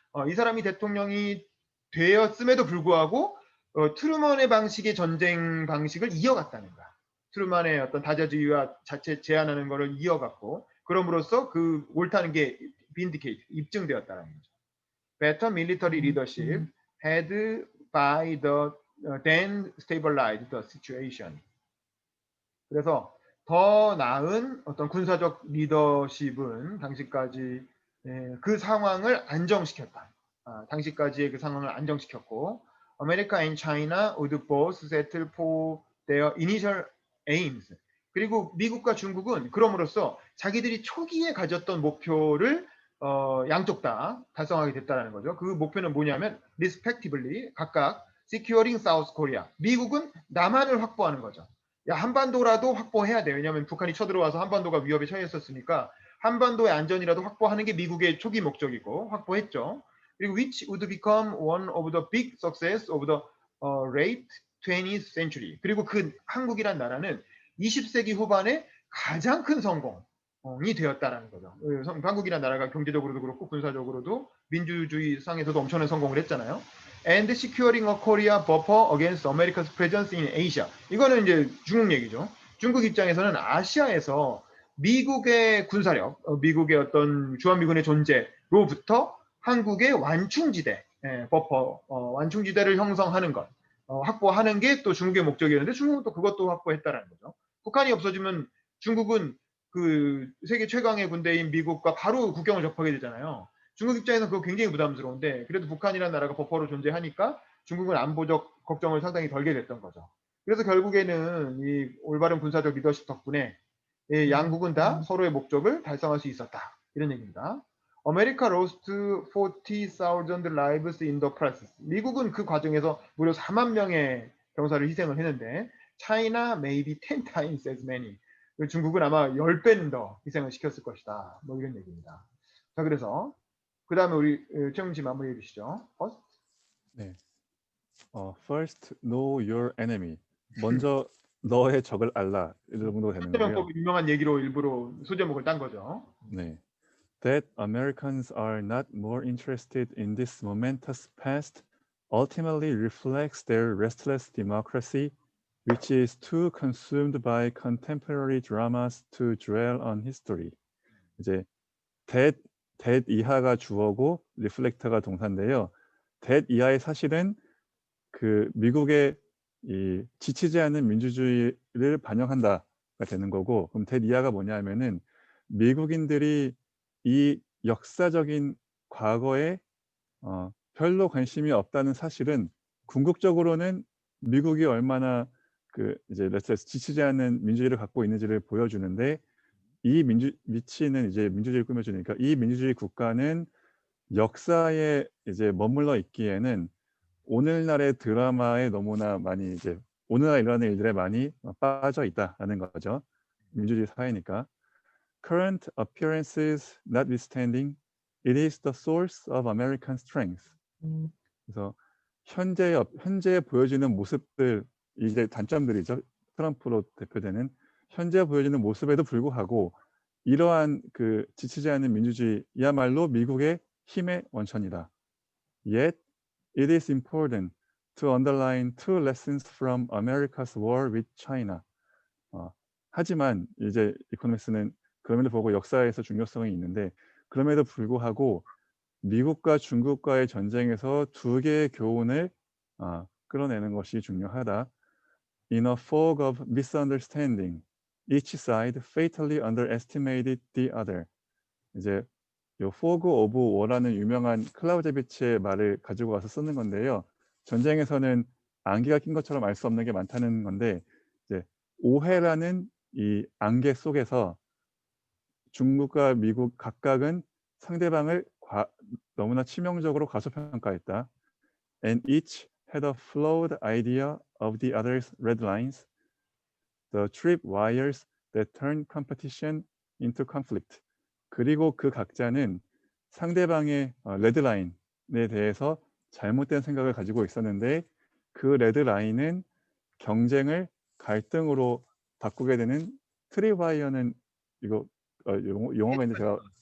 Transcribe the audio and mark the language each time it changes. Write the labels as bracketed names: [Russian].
[Korean] 이 사람이 대통령이 되었음에도 불구하고 트루먼의 방식의 전쟁 방식을 이어갔다는 거야. 트루먼의 어떤 다자주의와 자체 제한하는 것을 이어갔고, 그럼으로써 그 옳다는 게 vindicate, 입증되었다는 거죠. [English] Better military leadership had by the then stabilized the situation. [Korean] 그래서 더 나은 어떤 군사적 리더십은 당시까지 그 상황을 안정시켰다. 당시까지의 그 상황을 안정시켰고, [English] America and China would both settle for their initial aims. [Korean] 그리고 미국과 중국은 그럼으로써 자기들이 초기에 가졌던 목표를 양쪽 다 달성하게 됐다는 거죠. 그 목표는 뭐냐면 respectively 각각 [English] securing South Korea. [Korean] 미국은 남한을 확보하는 거죠. 야, 한반도라도 확보해야 돼. 왜냐하면 북한이 쳐들어와서 한반도가 위협에 처했었으니까 한반도의 안전이라도 확보하는 게 미국의 초기 목적이고 확보했죠. 그리고 [English] which would become one of the big success of the late 20th century. [Korean] 그리고 그 한국이란 나라는 20세기 후반에 가장 큰 성공이 되었다라는 거죠. 한국이란 나라가 경제적으로도 그렇고 군사적으로도 민주주의 상에서도 엄청난 성공을 했잖아요. [English] And securing a Korea buffer against America's presence in Asia. [Korean] 이거는 이제 중국 얘기죠. 중국 입장에서는 아시아에서 미국의 군사력, 미국의 어떤 주한미군의 존재로부터 한국의 완충지대, 버퍼, 완충지대를 형성하는 것, 확보하는 게 또 중국의 목적이었는데 중국은 또 그것도 확보했다라는 거죠. 북한이 없어지면 중국은 그 세계 최강의 군대인 미국과 바로 국경을 접하게 되잖아요. 중국 입장에서는 그거 굉장히 부담스러운데 그래도 북한이라는 나라가 버퍼로 존재하니까 중국은 안보적 걱정을 상당히 덜게 됐던 거죠. 그래서 결국에는 이 올바른 군사적 리더십 덕분에 양국은 다 서로의 목적을 달성할 수 있었다. 이런 얘기입니다. [English] America lost 40,000 lives in the process. [Korean] 미국은 그 과정에서 무려 4만 명의 병사를 희생을 했는데 [English] China maybe 10 times as many. [Korean] 중국은 아마 10배는 더 희생을 시켰을 것이다. 뭐 이런 얘기입니다. 자, 그래서 그 다음에 우리 최웅 씨 마무리해 주시죠. [English] First. [Korean] 네. [English] First, know your enemy. [Korean] 먼저 너의 적을 알라. 이 정도 되는 거고요. 한대명법 유명한 얘기로 일부러 소제목을 딴 거죠. 네. [English] That Americans are not more interested in this momentous past ultimately reflects their restless democracy, which is too consumed by contemporary dramas to dwell on history. [Korean] 이제 that 이하가 주어고 reflect가 동사인데요. that 이하의 사실은 그 미국의 이 지치지 않는 민주주의를 반영한다가 되는 거고, 그럼 that 이하가 뭐냐면은 미국인들이 이 역사적인 과거에 별로 관심이 없다는 사실은 궁극적으로는 미국이 얼마나 그 이제 지치지 않는 민주주의를 갖고 있는지를 보여주는데, 이 위치는 이제 민주주의를 꾸며주니까 이 민주주의 국가는 역사에 이제 머물러 있기에는 오늘날의 드라마에 너무나 많이 이제 오늘날 일어나는 일들에 많이 빠져 있다라는 거죠. 민주주의 사회니까. [English] Current appearances notwithstanding, it is the source of American strength. [Korean] 그래서 현재 보여지는 모습들, 이제 단점들이죠. 트럼프로 대표되는 현재 보여지는 모습에도 불구하고 이러한 그 지치지 않는 민주주의야말로 미국의 힘의 원천이다. [English] Yet it is important to underline two lessons from America's war with China. [Korean] 하지만 이제 이코노미스는 그럼에도 불구하고 역사에서 중요성이 있는데, 그럼에도 불구하고 미국과 중국과의 전쟁에서 두 개의 교훈을 끌어내는 것이 중요하다. [English] In a fog of misunderstanding, each side fatally underestimated the other. [Korean] 이제 요 [English] fog of war [Korean] 라는 유명한 클라우제비치의 말을 가지고 와서 쓰는 건데요. 전쟁에서는 안개가 낀 것처럼 알 수 없는 게 많다는 건데, 이제 오해라는 이 안개 속에서 중국과 미국 각각은 상대방을 너무나 치명적으로 과소평가했다. [English] And each had a flawed idea of the other's red lines, the tripwires that turned competition into conflict. [Korean] 그리고 그 각자는 상대방의 레드라인에 대해서 잘못된 생각을 가지고 있었는데, 그 레드라인은 경쟁을 갈등으로 바꾸게 되는 트립와이어는 이거 용어가 있는데 제가